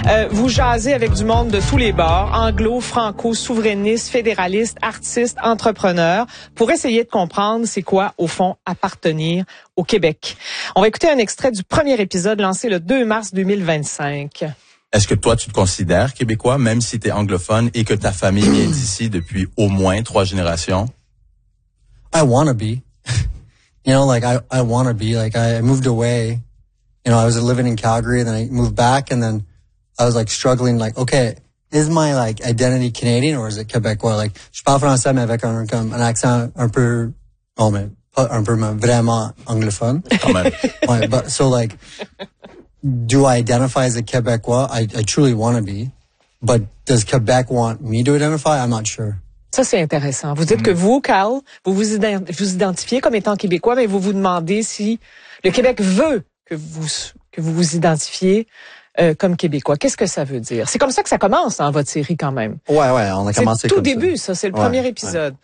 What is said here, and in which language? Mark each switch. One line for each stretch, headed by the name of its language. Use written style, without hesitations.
French: Vous jasez avec du monde de tous les bords, anglo, franco, souverainiste, fédéraliste, artiste, entrepreneur, pour essayer de comprendre c'est quoi, au fond, appartenir au Québec. On va écouter un extrait du premier épisode lancé le 2 mars 2025. Est-ce que toi, tu te considères québécois, même si tu es anglophone et que ta famille vient d'ici depuis au moins 3 générations?
English: I want to be. You know, like, I want to be. Like, I moved away. You know, I was living in Calgary, and then I moved back, and then I was, like, struggling, like, okay, is my, like, identity Canadian or is it québécois?
French: Like, je parle français, mais avec un accent un peu... Oh, mais... un peu vraiment anglophone. Quand même.
English: Ouais, so like, do I identify as a Québécois? I truly want to be. But does Québec want me to identify? I'm not sure.
French: Ça, c'est intéressant. Vous dites que vous, Carl, vous identifiez comme étant Québécois, mais vous vous demandez si le Québec veut que vous identifiez comme Québécois. Qu'est-ce que ça veut dire? C'est comme ça que ça commence dans votre série quand même. Ouais, ouais, on a commencé comme ça. C'est tout début, ça. C'est le premier épisode.